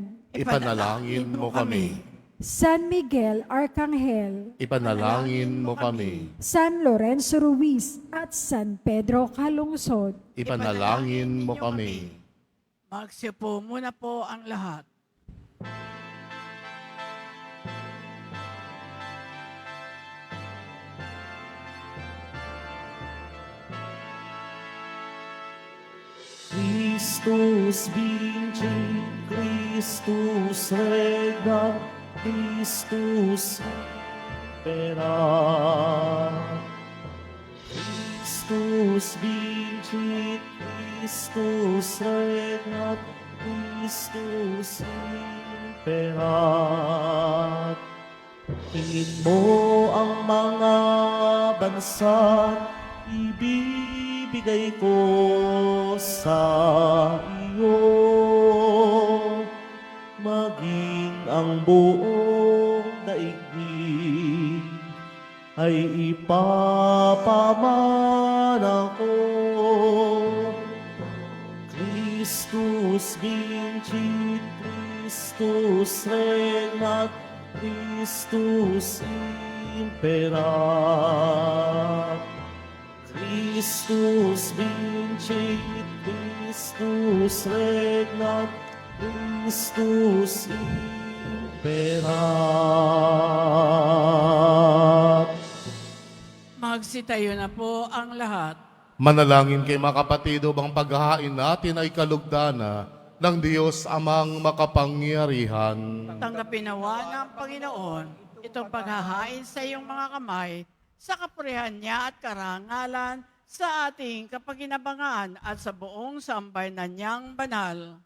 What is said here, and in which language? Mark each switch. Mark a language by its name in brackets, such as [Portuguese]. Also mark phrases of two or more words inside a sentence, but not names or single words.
[Filipino] Ipanalangin mo kami. San Miguel Arcangel, Ipanalangin mo kami. San Lorenzo Ruiz at San Pedro Calungsod, Ipanalangin mo kami. Magsipo muna po ang lahat. [Latin] Christus vincit, Christus regna, Christus impera. Christus vincit, Christus regna, Christus impera. [Filipino] Tingin mo ang mga bansa, ibibigay ko sa iyo, maging ang buong daigdig ay ipapamana ko. [Latin] Christus vincit, Christus regnat, Christus imperat. Christus vincit, Christus regnat, Christus imperat. [Filipino] Magsitayo na po ang lahat. Manalangin kay mga kapatid upang paghahain natin ay kalugdana ng Diyos amang makapangyarihan. Tanggapin nawa ng Panginoon itong paghahain sa iyong mga kamay sa kapurihan niya at karangalan sa ating kapaginabangan at sa buong sambayanan niyang banal.